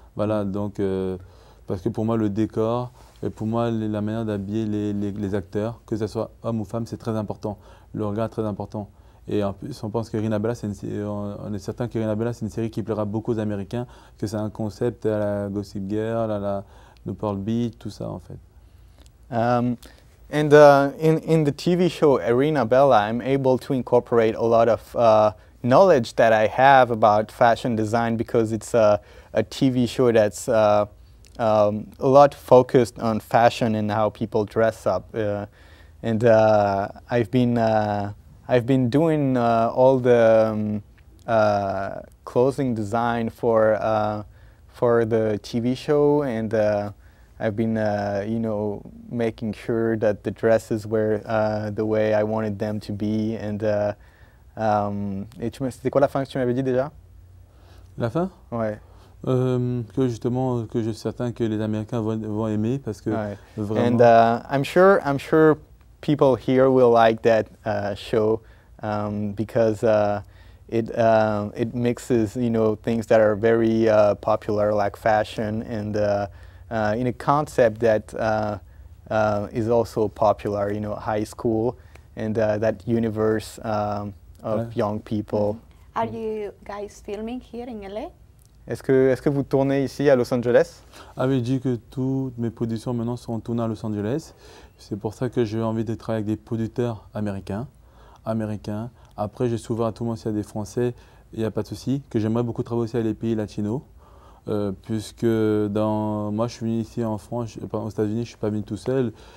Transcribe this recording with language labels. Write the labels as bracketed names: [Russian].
[French] Voilà, donc, parce que pour moi, le décor, et pour moi, la manière d'habiller les acteurs, que ce soit homme ou femme, c'est très important. Le regard est très important. Et en plus, on pense qu'Irina Bella, on est certain qu'Irina Bella, c'est une série qui plaira beaucoup aux Américains, que c'est un concept à la Gossip Girl, à la Newport Beach, tout ça en fait. [English] And in the TV show Irina Bella, I'm able to incorporate a lot of knowledge that I have about fashion design, because it's a TV show that's a lot focused on fashion and how people dress up. And I've been doing all the clothing design for the TV show, and I've been, making sure that the dresses were the way I wanted them to be. [French] And c'était quoi la fin que tu m'avais dit déjà? La fin? Ouais. Que justement, que je suis certain que les Américains vont aimer, parce que Ouais. vraiment. [English] And I'm sure people here will like that show, because it mixes, things that are very popular, like fashion, and in a concept that is also popular, high school, and that universe of young people. Are you guys filming here in LA? [French] Est-ce que vous tournez ici à Los Angeles? Ah oui, je dis que toutes mes productions maintenant sont tournées à Los Angeles. C'est pour ça que j'ai envie de travailler avec des producteurs américains. Après, je suis ouvert à tout le monde, s'il y a des Français, il n'y a pas de souci. Que j'aimerais beaucoup travailler aussi avec les pays latinos. Puisque moi je suis venu ici en France, aux États-Unis, je ne suis pas venu tout seul.